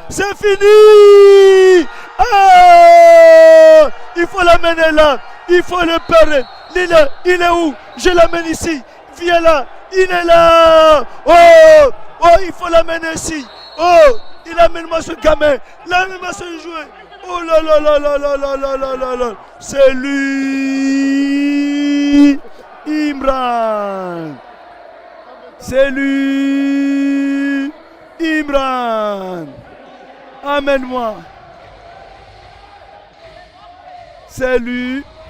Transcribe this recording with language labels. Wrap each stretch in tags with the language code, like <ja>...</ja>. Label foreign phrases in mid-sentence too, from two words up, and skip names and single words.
<fr>C'est fini. Ah, il faut l'amener là. Il faut le perdre. Il est où? Je l'amène ici. Viens là. Il est là. Oh, oh, il faut l'amener ici. Oh, il amène-moi ce gamin. L'amène-moi ce joueur. Oh là là là là là là là là là là. C'est lui, Imran. C'est lui, Imran. Amène-moi. C'est lui.</fr>